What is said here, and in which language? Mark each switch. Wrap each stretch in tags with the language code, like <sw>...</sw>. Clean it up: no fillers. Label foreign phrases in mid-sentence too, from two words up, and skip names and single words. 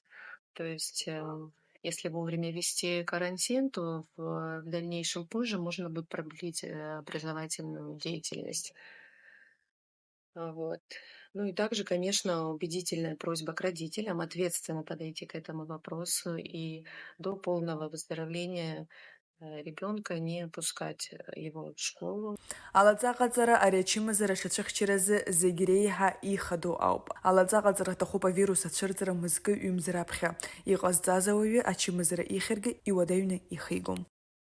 <ru>То есть если вовремя вести карантин, то в дальнейшем позже можно будет продлить образовательную деятельность. Вот. Ну и также, конечно, убедительная просьба к родителям ответственно подойти к этому вопросу и до полного выздоровления ребенка не пускать его в школу.</ru> <ab>Алаҵаҟаҵара ари ачымазара шацәыхьчаразы зегь реиҳа ихадоу ауп. Алаҵаҟаҵара ҭахуп авирус ацәырҵра мызкы ҩымзар аԥхьа. Иҟазҵаз ауаҩы ачымазара ихьыргьы иуадаҩны ихигом.</ab>